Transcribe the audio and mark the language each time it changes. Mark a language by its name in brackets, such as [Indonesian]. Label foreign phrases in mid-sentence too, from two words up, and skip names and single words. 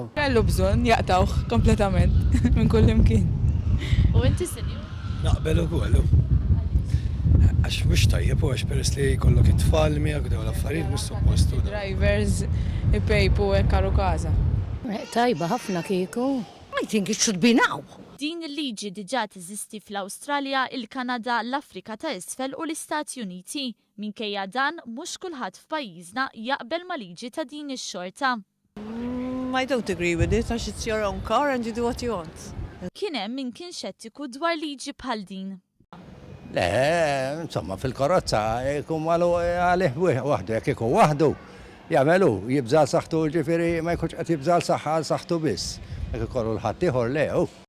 [Maltese] Kellu bżonn jaqtawh kompletament minn kullimkien. U inti sinju? Naqbel ukoll. Għax mhux tajjeb u għax peress li jkollok it-tfal miegħek dawn l-affarijiet mhux suppostu. Drivers ipejpu hekk karu każa. Tajba ħafna kieku. [English] I think it should be now. [Maltese] Din il-liġi diġà teżisti fl-Awstralja, il-Kanada, l-Afrika ta' Isfel u l-Istati Uniti. Minkejja dan mhux kulħadd f'pajjiżna jaqbel ma' liġi ta' din ix-xorta. [English] I don't agree with it, għax it's your own car and you do what you want. [Maltese] Kien hemm min kien xettiku dwar liġi bħal din. Le, insomma, fil-karozza jkun għalih waħdu, jekk ikun waħdu, jagħmelu jibżal saħħtu ġifieri ma jkunx qed jibżal saħħa saħħtu biss. Jekk ikollu l-ħadd ieħor le.